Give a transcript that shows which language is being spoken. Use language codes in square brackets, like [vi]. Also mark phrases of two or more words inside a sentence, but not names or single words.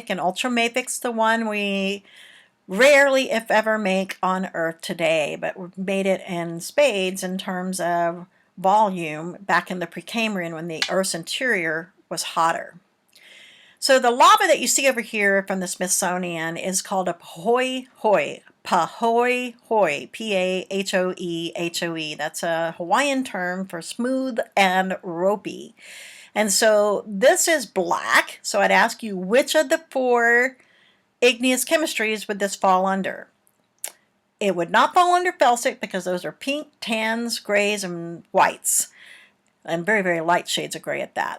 [en] And ultramafic's the one we rarely, if ever, make on Earth today, but we've made it in spades in terms of volume back in the Precambrian when the Earth's interior was hotter. So the lava that you see over here from the Smithsonian is called a pahoehoe. Pahoehoe, P-A-H-O-E-H-O-E. That's a Hawaiian term for smooth and ropey. And so this is black. So I'd ask you, which of the 4 igneous chemistries would this fall under? It would not fall under felsic, because those are pink, tans, grays, and whites, and very, very light shades of gray at that.